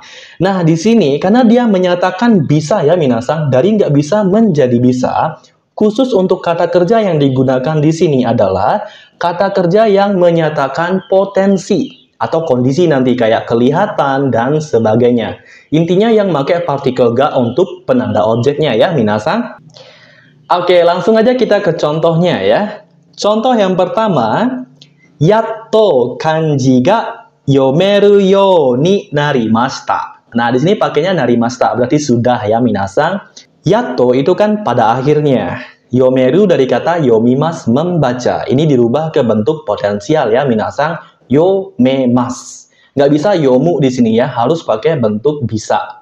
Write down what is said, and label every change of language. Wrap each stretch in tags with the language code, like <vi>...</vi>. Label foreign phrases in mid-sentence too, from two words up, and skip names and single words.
<id>Nah di sini karena dia menyatakan bisa ya minasan, dari nggak bisa menjadi bisa, khusus untuk kata kerja yang digunakan di sini adalah kata kerja yang menyatakan potensi atau kondisi nanti kayak kelihatan dan sebagainya. Intinya yang pakai partikel ga untuk penanda objeknya ya minasan. Oke, langsung aja kita ke contohnya ya. Contoh yang pertama,</id> <ja>やっと漢字が読めるようになりました.</ja> <id>Nah, di sini pakainya narimashita, berarti sudah ya minasan. Yatto itu kan pada akhirnya. Yomeru dari kata yomimasu, membaca. Ini dirubah ke bentuk potensial ya minasan. Yomemas. Nggak bisa yomu di sini ya, harus pakai bentuk bisa.</id>